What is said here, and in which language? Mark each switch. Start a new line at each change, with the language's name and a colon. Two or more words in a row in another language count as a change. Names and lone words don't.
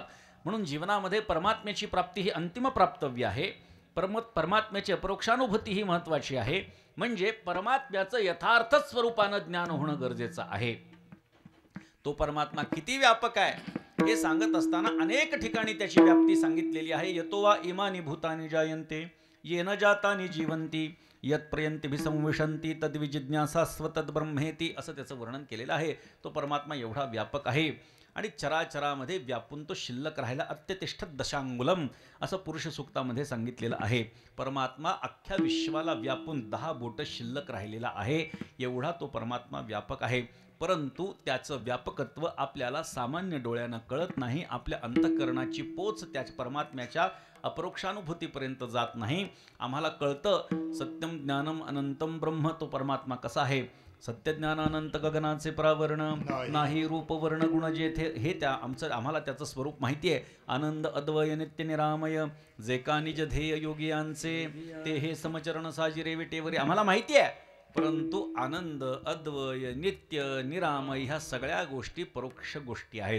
Marathi: म्हणून जीवनामध्ये परमात्म्याची प्राप्ती ही अंतिम प्राप्तव्य आहे. परमात्म्याची अपरोक्षानुभूती ही महत्त्वाची आहे. म्हणजे परमात्म्याचं यथार्थ स्वरूपानं ज्ञान होणं गरजेचं आहे. तो परमात्मा किती व्यापक आहे हे सांगत असताना अनेक ठिकाणी त्याची व्याप्ती सांगितलेली आहे.
Sanskrit: यतो वा इमानी भूतानि जायन्ते येन जातानि जीवन्ति यत्प्रयन्तिभिसंविशन्ति तद्विजिज्ञासा स्वतद्ब्रह्मेति,
Marathi: असं त्याचं वर्णन केलेलं आहे. तो परमात्मा एवढा व्यापक आहे आणि चराचरामध्ये व्यापून तो शिल्लक राहिला.
Sanskrit: अत्यतिष्ठत दशांगुलम
Marathi: असं पुरुष सूक्तामध्ये सांगितलेलं आहे. परमात्मा अख्ख्या विश्वाला व्यापून 10 बोट शिल्लक राहिलेला आहे. एवढा तो परमात्मा व्यापक आहे. परंतु त्याचं व्यापकत्व आपल्याला सामान्य डोळ्यानं कळत नाही. आपल्या अंतःकरणाची पोच त्या परमात्म्याच्या अपरोक्षानुभूतीपर्यंत जात नाही. आम्हाला कळतं
Sanskrit: सत्यम ज्ञानम अनंतम ब्रह्म,
Marathi: तो परमात्मा कसा आहे. सत्यज्ञानानंत गगनाचे प्रावरण, नाही रूप वर्ण गुण जेथे, हे आम्हाला त्याचं स्वरूप माहिती आहे. आनंद अद्वय नित्य निरामय, जे का निज ध्येय योगियांचे, ते हे समचरण साजिरे विटेवरी, आम्हाला माहिती आहे. परंतु आनंद अद्वय नित्य निरामय ह्या सगळ्या गोष्टी परोक्ष गोष्टी आहेत.